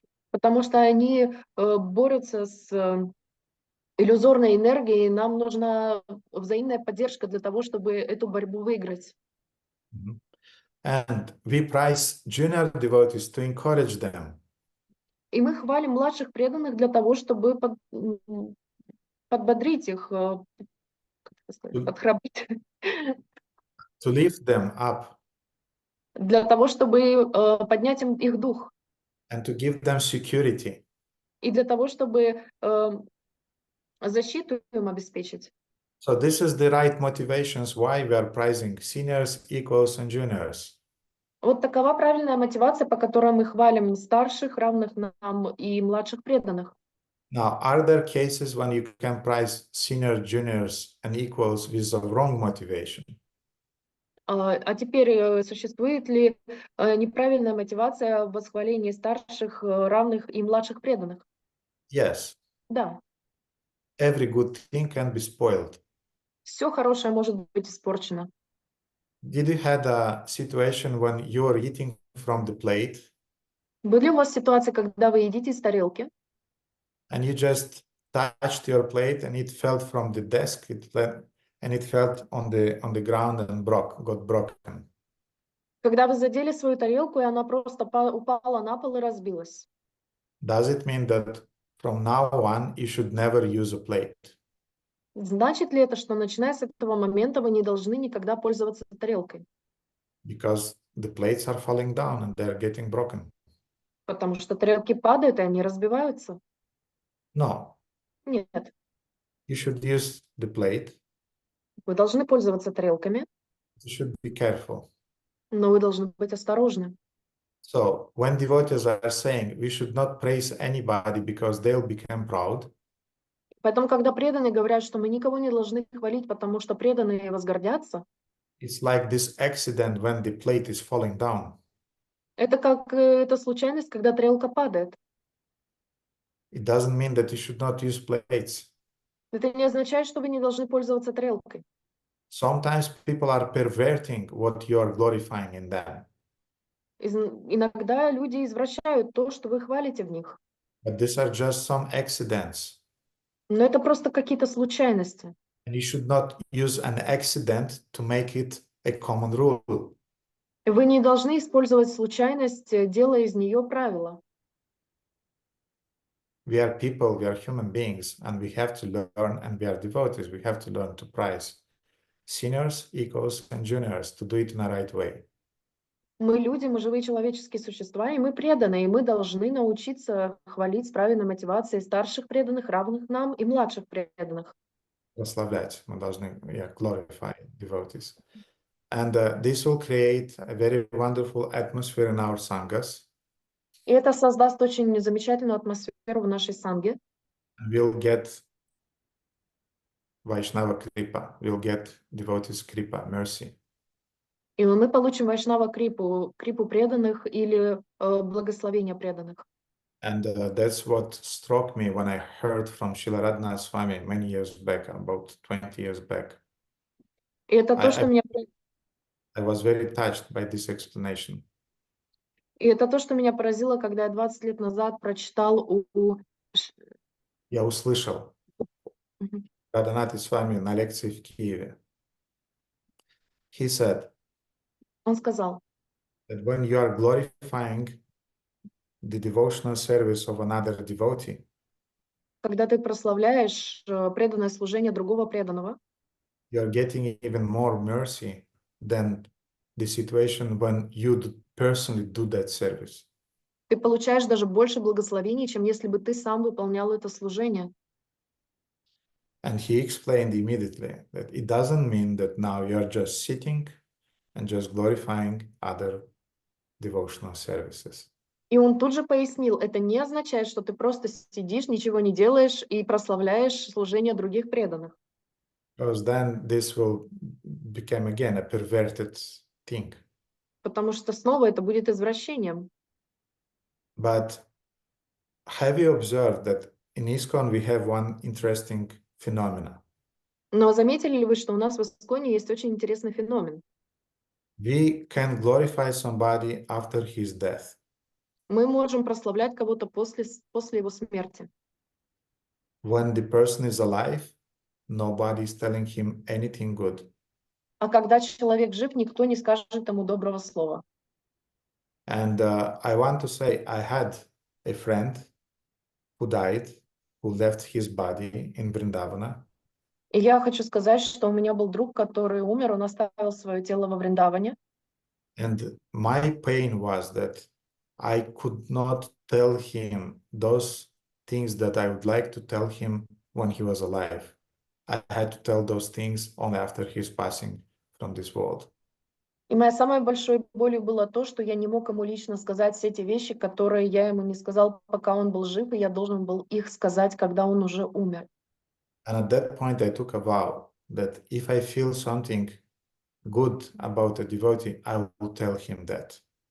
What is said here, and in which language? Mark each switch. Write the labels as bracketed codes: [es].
[ru] Потому что они борются с иллюзорной энергией, и нам нужна взаимная поддержка для того, чтобы эту борьбу выиграть. [en] And we prize junior devotees to encourage them. [ru] И мы хвалим младших преданных для того, чтобы подбодрить их, подхрабрить, [en] To lift them up [ru] для того, чтобы поднять им их дух, [en] and to give them security. [ru] и для того, чтобы защиту им обеспечить. [en] So this is the right motivations why we are prizing seniors, equals, and juniors. [ru] Вот такова правильная мотивация, по которой мы хвалим старших, равных нам и младших преданных. [en] Now, are there cases when you can prize senior, juniors, and equals with the wrong motivation? [ru] А теперь существует ли неправильная мотивация в восхвалении старших, равных и младших преданных? [en] Yes, [ru] Да, [en] every good thing can be spoiled. [ru] все хорошее может быть испорчено. [en] Did you had a situation when you are eating from the plate [ru] Были у вас ситуации, когда вы едите из тарелки, [en] and you just touched your plate and it fell from the desk, and it fell on the ground and got broken? [ru] когда вы задели свою тарелку, и она просто упала на пол и разбилась? [en] Does it mean that from now on you should never use a plate? [ru] Значит ли это, что начиная с этого момента вы не должны никогда пользоваться тарелкой? [en] Because the plates are falling down and they're getting broken. [ru] Потому что тарелки падают, и они разбиваются? [en] No, [ru] Нет. [en] you should use the plate. [ru] Вы должны пользоваться тарелками, [en] You should be careful. [ru] но вы должны быть осторожны. [en] So when devotees are saying we should not praise anybody because they'll become proud, [ru] Поэтому, когда преданные говорят, что мы никого не должны хвалить, потому что преданные возгордятся, [en] it's like this accident when the plate is falling down. [ru] это как эта случайность, когда тарелка падает. [en] It doesn't mean that you should not use plates. [ru] Это не означает, что вы не должны пользоваться тарелкой. [en] Sometimes people are perverting what you are glorifying in them. [ru] Иногда люди извращают то, что вы хвалите в них. [en] But these are just some accidents. [ru] Но это просто какие-то случайности. [en] And you should not use an accident to make it a common rule. [ru] Вы не должны использовать случайность, делая из нее правило. [en] We are people, we are human beings, and we have to learn, and we are devotees, we have to learn to prize seniors, equals, and juniors, to do it in a right way. [ru] Мы люди, мы живые человеческие существа, и мы преданные, и мы должны научиться хвалить с правильной мотивацией старших преданных, равных нам, и младших преданных. Прославлять, мы должны, [en] glorify devotees. And this will create a very wonderful atmosphere in our sanghas. [ru] И это создаст очень замечательную атмосферу в нашей санге. [en] We'll get Vaishnava Kripa, we'll get devotees Kripa, mercy. [ru] И мы получим Вайшнава Крипу, Крипу преданных или благословение преданных. [en] And that's what struck me when I heard from Srila Radhanath Swami many years back, about 20 years back. [ru] И это то, что меня, [en] I was very touched by this explanation. [ru] и это то, что меня поразило, когда я 20 лет назад прочитал Я услышал Радханатха Свами на лекции в Киеве. [en] He said [ru] Он сказал, [en] that when you are glorifying the devotional service of another devotee, [ru] когда ты прославляешь преданное служение другого преданного, [en] you are getting even more mercy than the situation when you personally do that service. [ru] ты получаешь даже больше благословений, чем если бы ты сам выполнял это служение. [en] And he explained immediately that it doesn't mean that now you are just sitting and just glorifying other devotional services. [ru] И он тут же пояснил, это не означает, что ты просто сидишь, ничего не делаешь и прославляешь служение других преданных. [en] Because then this will become again a perverted thing. [ru] Потому что снова это будет извращением. [en] But have you observed that in ISKCON we have one interesting phenomena? [ru] Но заметили ли вы, что у нас в Исконе есть очень интересный феномен? [en] We can glorify somebody after his death. [ru] Мы можем прославлять кого-то после его смерти. [en] When the person is alive, nobody is telling him anything good. [ru] А когда человек жив, никто не скажет ему доброго слова. [en] And I want to say I had a friend who died, who left his body in Vrindavana. [ru] И я хочу сказать, что у меня был друг, который умер, он оставил свое тело во Вриндаване. [en] And my pain was that I could not tell him those things that I would like to tell him when he was alive. I had to tell those things only after his passing from this world. [ru] И моей самой большой болью было то, что я не мог ему лично сказать все те вещи, которые я ему не сказал, пока он был жив, и я должен был их сказать, когда он уже умер. [en] And at that point, I took a vow that if I feel something good about a devotee, I will tell him that.